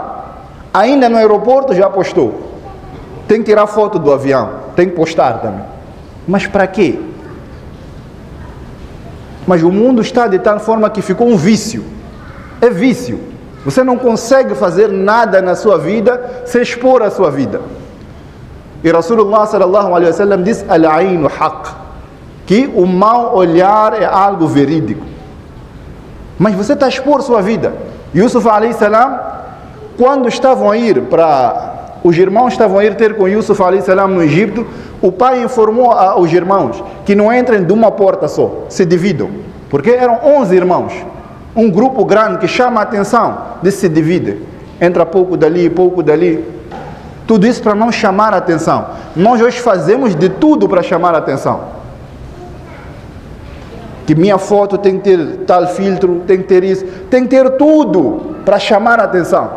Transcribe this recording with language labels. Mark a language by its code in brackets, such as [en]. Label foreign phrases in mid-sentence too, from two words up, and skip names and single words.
[pt] Ainda no aeroporto já postou. Tem que tirar foto do avião, tem que postar também. Mas para quê? Mas o mundo está de tal forma que ficou um vício. É vício. Você não consegue fazer nada na sua vida sem expor a sua vida. E [ar] رسول الله صلى الله عليه وسلم [pt] diz: [ar] العين حق, [pt] que o mau olhar é algo verídico. Mas você está a expor sua vida. Yusuf [ar] عليه السلام, [pt] quando estavam a ir para... Os irmãos estavam a ir ter com Yusuf [ar] عليه السلام [pt] no Egito, o pai informou aos irmãos que não entrem de uma porta só, se dividam. Porque eram 11 irmãos. Um grupo grande que chama a atenção, de se divide. Entra pouco dali, pouco dali. Tudo isso para não chamar a atenção. Nós hoje fazemos de tudo para chamar a atenção. Que minha foto tem que ter tal filtro, tem que ter isso, tem que ter tudo para chamar a atenção.